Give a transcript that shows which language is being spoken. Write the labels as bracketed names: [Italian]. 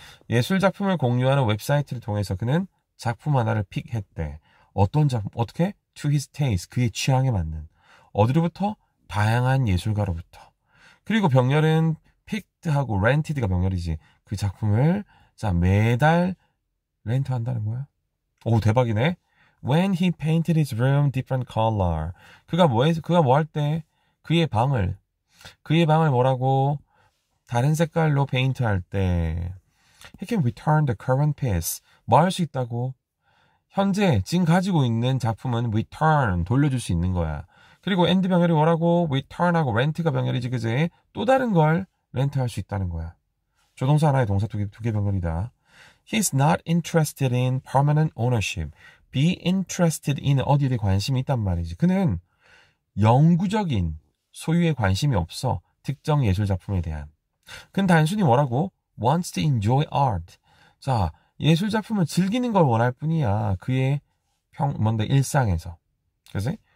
[Korean] 예술 작품을 공유하는 웹사이트를 통해서 그는 작품 하나를 픽했대. 어떤 작품? 어떻게? [English] To his taste. [Korean] 그의 취향에 맞는. 어디로부터? 다양한 예술가로부터. 그리고 병렬은 picked하고 rented가 병렬이지. 그 작품을 자 매달 렌트한다는 거야. 오, 대박이네. [English] When he painted his room different color. [Korean] 그가 뭐 할 때? 그의 방을 뭐라고? 다른 색깔로 페인트할 때. [English] He can return the current piece. [Korean] 뭐 할 수 있다고? 현재 지금 가지고 있는 작품은 return, 돌려줄 수 있는 거야. 그리고 and 병렬이 뭐라고? return하고 rent가 병렬이지, 그지? 또 다른 걸 렌트할 수 있다는 거야. 조동사 하나에 동사 두 개 병렬이다. [English] He's not interested in permanent ownership. Be interested in [Korean] 어디에 관심이 있단 말이지. 그는 영구적인 소유에 관심이 없어. 특정 예술 작품에 대한. 그는 단순히 뭐라고? [English] wants to enjoy art. [Korean] 자, 예술 작품을 즐기는 걸 원할 뿐이야. 그의 일상에서. 그지?